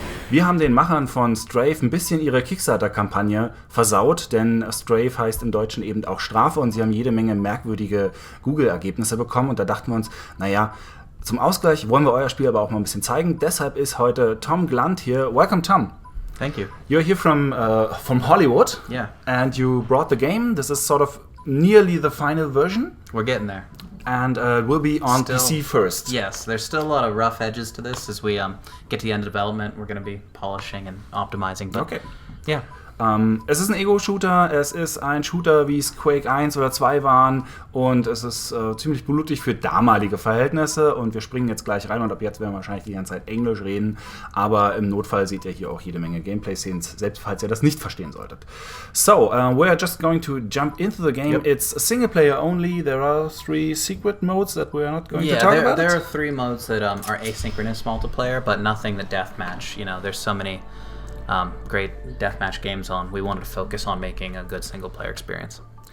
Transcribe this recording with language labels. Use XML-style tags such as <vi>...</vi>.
<de>Wir haben den Machern von Strafe ein bisschen ihre Kickstarter-Kampagne versaut, denn Strafe heißt im Deutschen eben auch Strafe und sie haben jede Menge merkwürdige Google-Ergebnisse bekommen und da dachten wir uns, naja, zum Ausgleich wollen wir euer Spiel aber auch mal ein bisschen zeigen. Deshalb ist heute Thom Glunt hier.</de> <en>Welcome, Thom. Thank you. You're here from Hollywood. Yeah. And you brought the game. This is sort of nearly the final version. We're getting there. And it will be on PC first. Yes, there's still a lot of rough edges to this as we get to the end of development. We're going to be polishing and optimizing. But Okay. Yeah.</en> <de>Es ist ein Ego-Shooter, es ist ein Shooter, wie es Quake 1 oder 2 waren und es ist ziemlich blutig für damalige Verhältnisse und wir springen jetzt gleich rein und ab jetzt werden wir wahrscheinlich die ganze Zeit Englisch reden, aber im Notfall seht ihr hier auch jede Menge Gameplay-Szenen, selbst falls ihr das nicht verstehen solltet.</de> <en>So, we're just going to jump into the game. Yep. It's a single player only. There are 3 secret modes that we're not going to talk about. There are 3 modes that are asynchronous multiplayer, but nothing that deathmatch. You know, there's so many great deathmatch games on. We wanted to focus on making a good single-player experience.</en>